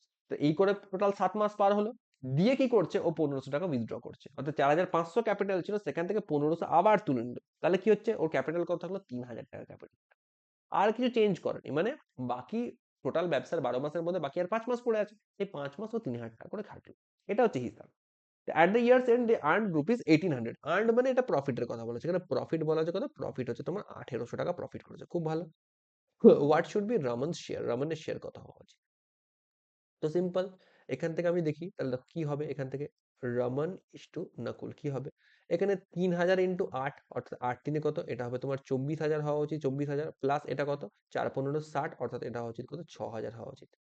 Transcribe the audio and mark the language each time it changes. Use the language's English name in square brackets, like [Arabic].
[Bangla] তো এই করে টোটাল 7 মাস পার হলো। দিয়ে কি করছে, ও 1,500 টাকা উইথড্র করছে, অর্থাৎ 4,500 ক্যাপিটাল ছিল, সেখান থেকে 1,500 আবার তুলে নিল। তাহলে কি হচ্ছে, ওর ক্যাপিটাল কত থাকলো, 3,000 টাকা ক্যাপিটাল। আর কিছু চেঞ্জ করেনি, মানে বাকি টোটাল ব্যবসার 12 মাসের মধ্যে বাকি আর 5 মাস পড়ে আছে, এই 5 মাস ও 3,000 টাকা করে খাটলো। এটা হচ্ছে হিসাব। [English] at the year's end they earned rupees 1,800। [Bangla] earned মানে এটা প্রফিটের কথা বলেছে, এখানে প্রফিট বলা হচ্ছে কত, প্রফিট হচ্ছে তোমার 1,800 টাকা প্রফিট করেছে, খুব ভালো। What should be রমনস share, রমনের share কত হওয়া উচিত। তো সিম্পল, এখান থেকে আমি দেখি তাহলে দেখো কি হবে, এখান থেকে রমন ইস টু নকুল কি হবে, এখানে 3,000 ইন্টু 8, অর্থাৎ 8 তিনে কত, এটা হবে তোমার 24,000 হওয়া উচিত, 24,000 প্লাস এটা কত, 4 15 60, অর্থাৎ এটা হওয়া উচিত কত, 6,000 হওয়া উচিত।